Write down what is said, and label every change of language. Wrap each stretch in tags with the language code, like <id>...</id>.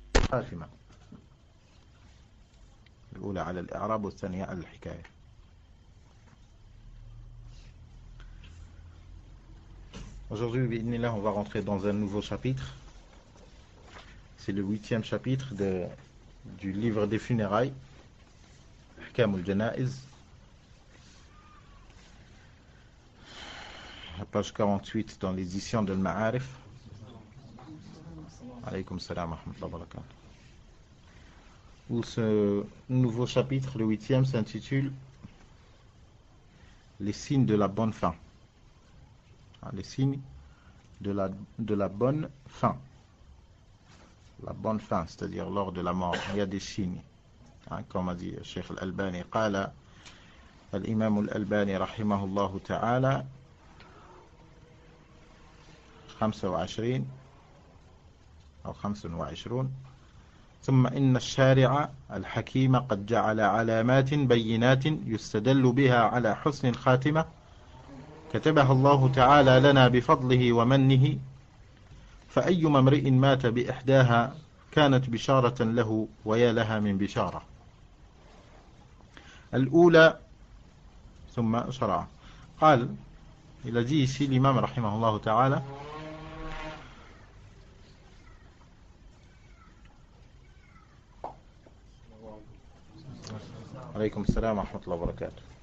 <ar>خاتمة الأولى على الإعراب والثانية على الحكاية.</ar> <fr>Aujourd'hui,</fr> <ar>bi'idhnillah,</ar> <fr>on va rentrer dans un nouveau chapitre. C'est le 8e chapitre du livre des funérailles, Ahkam al-Janaiz, la page 48 dans l'édition de Al-Ma'arif.</fr> <ar>Alaykoum salam wa rahmatullahi wa barakatuh.</ar> <fr>Où ce nouveau chapitre, le 8e, s'intitule Les signes de la bonne fin. Les signes de la bonne fin. La bonne fin, c'est-à-dire lors de la mort, il y a des signes. Comme a dit le Cheikh Al-Albani,</fr> <ar>قال الإمام الألباني رحمه الله تعالى 25 أو 25 ثم إن الشارع الحكيم قد جعل علامات بينات يستدل بها على حسن الخاتمة كتبها الله تعالى لنا بفضله ومنه فأيما امرئ مات بإحداها كانت بشارة له ويا لها من بشارة. الأولى ثم شرع. قال</ar> <fr>il a dit ici l'imam</fr> <ar>rahimahullah ta'ala عليكم السلام ورحمة الله وبركاته.</ar>